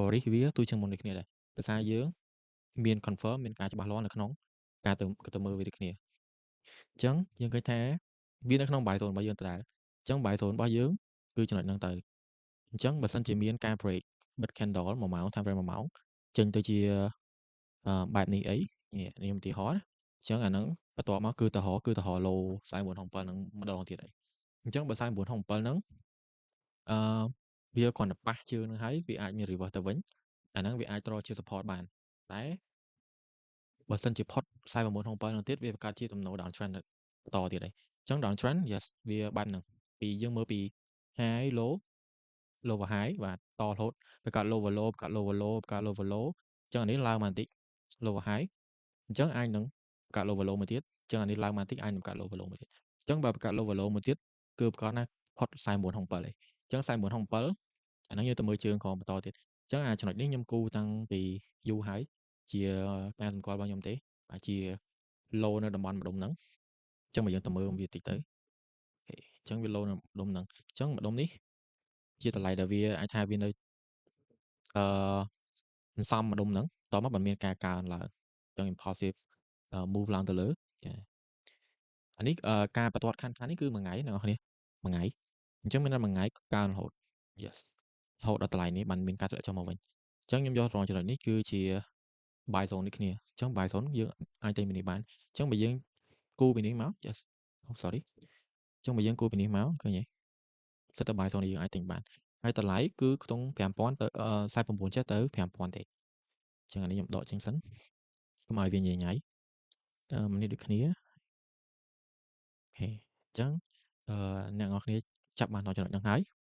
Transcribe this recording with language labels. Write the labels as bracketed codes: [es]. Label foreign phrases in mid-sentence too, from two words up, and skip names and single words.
[km] risk វាទូជាងមុនដូចគ្នាដែរដោយសារយើងមាន confirm មានការច្បាស់លាស់នៅក្នុងការទៅមើលវាដូចគ្នាអញ្ចឹងយើងឃើញថាវានៅក្នុង [en] buy zone [km] របស់យើងដដែលអញ្ចឹង [en] buy zone [km] របស់យើងគឺចំណុចហ្នឹងទៅអញ្ចឹងបើសិនជាមានការ break បិទ candle 1ម៉ោង [en] time frame [km] 1ម៉ោងចេញទៅជាបែបនេះអីនេះឧទាហរណ៍ណាអញ្ចឹងអាហ្នឹងបន្ទាប់មកគឺទៅរ low 49.7ហ្នឹងម្ដងទៀតហើយអញ្ចឹងបើ49.7ហ្នឹង វាគ្រាន់តែប៉ះជើងហ្នឹងហើយវាអាចមាន reverse ទៅវិញអាហ្នឹងវាអាចត្រជា support បានតែបើសិនជាផុត49.7ហ្នឹងទៀតវាបង្កើតជាទំនោរ [en] down trend [km] បន្តទៀតហើយអញ្ចឹង [en] down trend yes [km] វា បែបហ្នឹងពីយើងមើលពី [en] high low lower high [km] បាទតរហូតបង្កើត [en] lower low [km] បង្កើត [en] lower low [km] បង្កើត [en] lower low [km] អញ្ចឹងអានេះឡើងមកបន្តិច [en] lower high [km] អ ញ្ចឹងអាចនឹងបង្កើត [en] lower low [km] មួយទៀតអញ្ចឹងអានេះឡើងមកបន្តិចអាចនឹងបង្កើត [en] lower low [km] មួយទៀតអញ្ចឹងបើបង្កើត [en] lower low [km] មួយទៀតគឺប្រកាសណាផុត49.7ហើយអញ្ចឹង49.7អាហ្នឹងយើងទៅមើលជើងក្រោមបន្តទៀតអញ្ចឹងអាចំណុចនេះខ្ញុំគូតាំងពីយូរហើយជាការសម្គាល់របស់ខ្ញុំទេបាទជា low នៅតំបន់ម្ដុំហ្នឹងអញ្ចឹងបើយើងទៅមើលវាតិចទៅអញ្ចឹងវា low នៅម្ដុំហ្នឹងអញ្ចឹងម្ដុំនេះជាតម្លៃដែលវាអាចថាវានៅ សន្សំម្ដុំហ្នឹងតមកបើមានការកើនឡើងអញ្ចឹង [en] impulsive move [km] ឡើងទៅលើចាអានេះការបន្ទាត់ខាន់នេះគឺមួយថ្ងៃអ្នកនរគ្នាមួយថ្ងៃអញ្ចឹងមានតែមួយថ្ងៃកើនរហូត yes រហូត ដល់តម្លៃនេះបានមានការធ្លាក់ចុះមកវិញអញ្ចឹងខ្ញុំយករងចំណុចនេះគឺជា [en] buy zone [km] នេះគ្នាអញ្ចឹង [en] buy zone [km] យើងអាចទិញពីនេះបានអញ្ចឹងបើយើងគូពីនេះមក [en] yes sorry [km] អញ្ចឹងបើយើងគូពីនេះមកឃើញទេសិតតែ buy zone នេះយើងអាចទិញបានហើយតម្លៃគឺខ្ទង់5000ទៅ49ចេះទៅ5000ទេអញ្ចឹងអានេះខ្ញុំដកចេញសិនកុំឲ្យវាញ៉ៃញ៉ៃនេះដូចគ្នាអូខេអញ្ចឹងអ្នកនរគ្នាចាប់បានដល់ចំណុចហ្នឹងហើយ